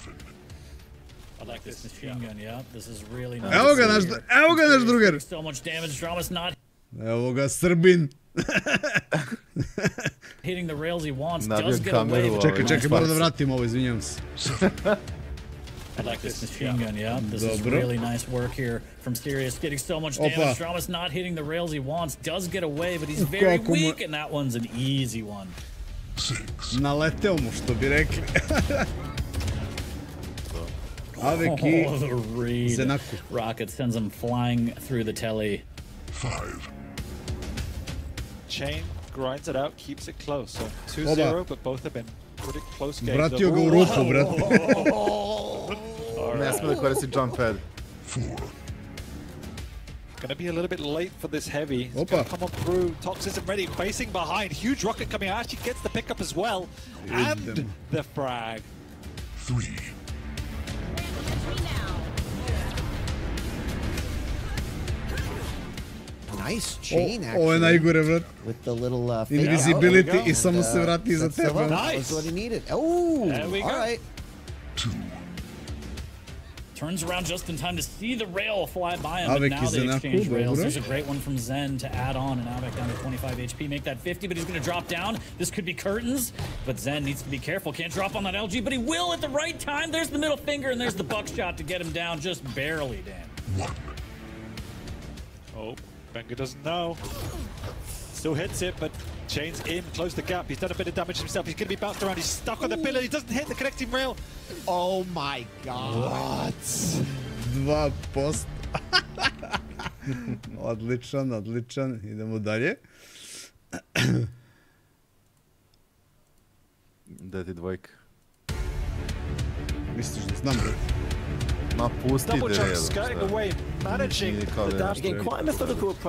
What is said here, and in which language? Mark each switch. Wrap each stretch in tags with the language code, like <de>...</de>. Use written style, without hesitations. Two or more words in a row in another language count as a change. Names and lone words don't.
<sr>Evo ga naš drugar. Evo ga Srbin. Čekaj, moram da vratim ovo, izvinjam se.</sr> <en>I like this machine gun, yeah. This is really nice work here from Sirius, getting so much damage. Dramas not hitting the rails he wants, does get away, but he's very weak, and that one's an easy one.</en> <sr>Naleteo mu, što bi rekli. Aveki, Zenaku.</sr> <en>Rocket sends him flying through the telly. 5. Chain grinds it out, keeps it close. So 2-0, but both have been pretty close games.</en> <sr>Vratio ga u rupu, brate. Ne sme da koristi</sr> <en>jump pad. 4. Gonna be a little bit late for this heavy. He's gonna come on through. Tox isn't ready. Facing behind. Huge rocket coming out. Actually gets the pickup as well. And the frag. 3. Nice chain, actually.</en> <sr>Ovo je najgore, brat.</sr> <en>With the little</en> <sr>invisibility i samo se vrati za tebe.</sr> <en>That's what he needed. Oh, all right. 2. Turns around just in time to see the rail fly by him, but now they exchange rails. There's a great one from Zen to add on, and Avek down to 25 HP, make that 50, but he's going to drop down. This could be curtains, but Zen needs to be careful. Can't drop on that LG, but he will at the right time. There's the middle finger, and there's the buckshot to get him down, just barely, Dan. 1. Oh, Benga doesn't know. Still hits it, but Chain's in, close the gap. He's done a bit of damage himself. He's going to be bounced around. He's stuck on the pillar. He doesn't hit the connecting rail. Oh my god. What? 2%.</en> <sr>Odličan, odličan. Idemo dalje. Da ti dvojka. Misliš da znam, bro? Ma pusti</sr> <en>Double</en> <sr>da</sr> <en>jump skirting away, managing the dash. Again, quite a methodical approach.</en>